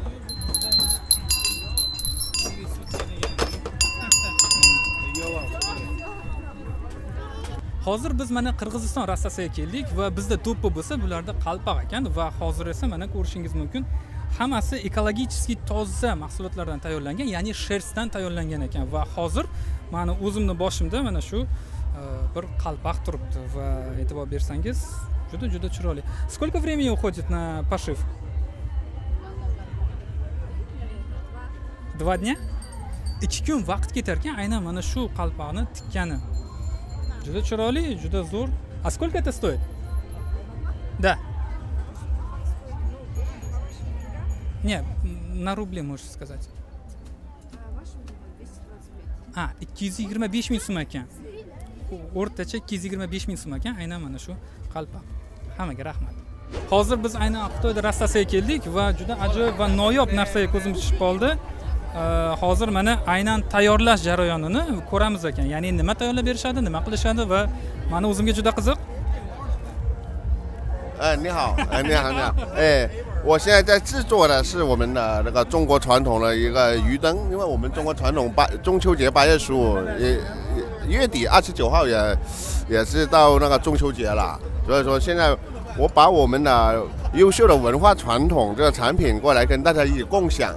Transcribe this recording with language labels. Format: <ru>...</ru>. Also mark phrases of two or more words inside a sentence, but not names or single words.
<uz>Hozir biz mana Qirg'iziston rassasiga keldik va bizda to'ppa bo'lsa, bularda qalpoq ekan va hozir esa mana ko'rishingiz mumkin, hammasi ekologik toza mahsulotlardan tayyorlangan, ya'ni shersdan tayyorlangan ekan va hozir meni o'zimning boshimda mana shu bir qalpoq turibdi va e'tibor bersangiz, juda chiroyli.</uz> <ru>Сколько времени уходит на пошив? 2 dня?</ru> <uz>2 kun vaqt ketar ekan aynan mana shu qalpoqni tikkani. Juda chiroyli, juda zo'r.</uz> <ru>А сколько это стоит? Да. Не, на рубли можешь сказать.</ru> <uz>225 ming so'm ekan. O'rtacha 225 ming so'm ekan aynan mana shu qalpoq. Hammaga rahmat. Hozir biz aynan Xitoyda rassasiga keldik va juda ajoyib va noyob narsaga ko'zimiz tushib qoldi. Hozir mana aynan tayyorlash jarayonini ko'ramiz ekan. Ya'ni nima tayyorlab berishadi, nima qilishadi va meni o'zimga juda qiziq.</uz> <zh>你好，你好，你好，哎，我现在在制作的是我们的那个中国传统的一个鱼灯，因为我们中国传统中秋节8月15月底29号也是到那个中秋节了，所以说现在我把我们的优秀的文化传统这个产品过来跟大家一起共享。</zh>